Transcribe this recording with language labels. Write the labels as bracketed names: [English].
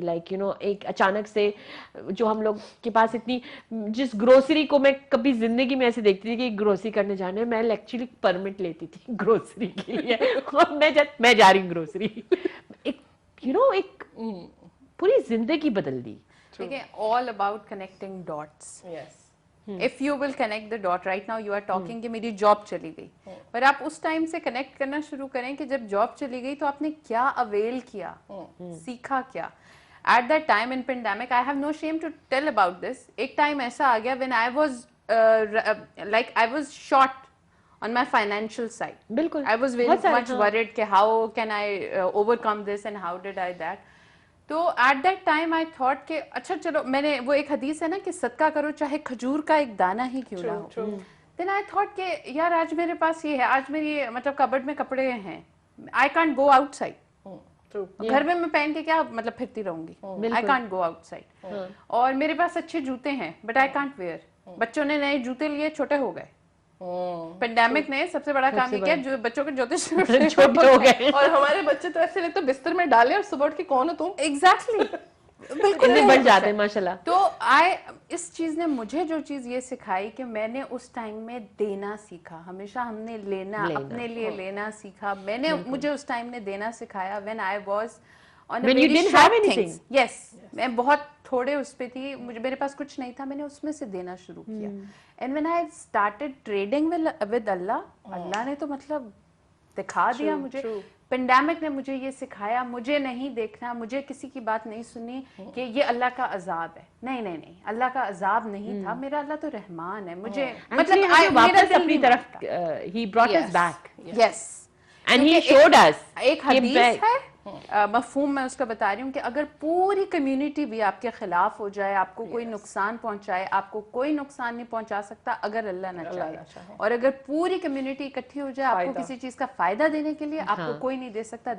[English] like you know [Urdu] ایک اچانک سے جو ہم لوگ کے پاس اتنی, جس گروسری کو میں کبھی زندگی میں ایسے دیکھتی تھی کہ گروسری کرنے جانے, میں ایکچولی پرمٹ لیتی تھی گروسری کے لیے, اور میں جا رہی ہوں گروسری. ایک [English] you know [Urdu] ایک پوری زندگی بدل دی. دیکھیں, [English] all about connecting dots. Yes. If you will connect the dot, right now you are talking [Urdu] کہ میری جاب چلی گئی, پر آپ اس ٹائم سے کنیکٹ کرنا شروع کریں کہ جب جاب چلی گئی تو آپ نے کیا اویل کیا, سیکھا کیا. [English] At that time in pandemic, I have no shame to tell about this. [Urdu] ایک ٹائم ایسا آ گیا [English] when I was like I was short on my financial side. [Urdu] بالکل. [English] I was very much worried [Urdu] کہ [English] how can I overcome this and how did I that. [Urdu] تو [English] at that time I thought [Urdu] کہ اچھا چلو, میں نے وہ ایک حدیث ہے نا کہ صدقہ کرو چاہے کھجور کا ایک دانہ ہی کیوں نہ ہو. [English] then I thought [Urdu] کہ یار آج میرے پاس یہ ہے, آج میری مطلب کبڈ میں کپڑے ہیں, [English] I can't go outside. [Urdu] گھر میں پہن کے کیا مطلب پھرتی رہوں گی, [English] I can't go outside. [Urdu] اور میرے پاس اچھے جوتے ہیں [English] But I can't wear. [Urdu] بچوں نے نئے جوتے لیے, چھوٹے ہو گئے. پینڈیمک نے سب سے بڑا کام یہ کیا, جو بچوں کے جوتے چھوٹے ہو گئے, اور ہمارے بچے تو ایسے لگتا بستر میں ڈالے اور صبح اٹھ کے کون ہو تم. ایگزیکٹلی, بالکل بڑھ جاتے ہیں ماشاءاللہ. تو اس چیز نے مجھے جو چیز یہ سکھائی کہ میں نے اس ٹائم میں دینا سیکھا. ہمیشہ ہم نے لینا, اپنے لیے لینا سیکھا. مجھے اس ٹائم نے دینا سکھایا [English] when I was on a very short things. [Urdu] Yes, میں بہت تھوڑے اس پہ تھی, میرے پاس کچھ نہیں تھا, میں نے اس میں سے دینا شروع کیا. [English] And when I started trading with Allah, [Urdu] اللہ نے تو مطلب دکھا دیا مجھے. پینڈیمک نے مجھے یہ سکھایا, مجھے نہیں دیکھنا, مجھے کسی کی بات نہیں سنی کہ یہ اللہ کا عذاب ہے. نہیں, اللہ کا عذاب نہیں تھا, میرا اللہ تو رحمان ہے. مجھے مطلب واپس اپنی طرف [English] he brought us back. Yes. And he showed us. [Urdu] ایک حدیث ہے, مفہوم میں اس کا بتا رہی ہوں کہ اگر پوری کمیونٹی بھی آپ کے خلاف ہو جائے, آپ کو کوئی نقصان پہنچائے, آپ کو کوئی نقصان نہیں پہنچا سکتا اگر اللہ نہ چاہے. اور اگر پوری کمیونٹی اکٹھی ہو جائے آپ کو کسی چیز کا فائدہ دینے کے لیے, آپ کو کوئی نہیں دے سکتا.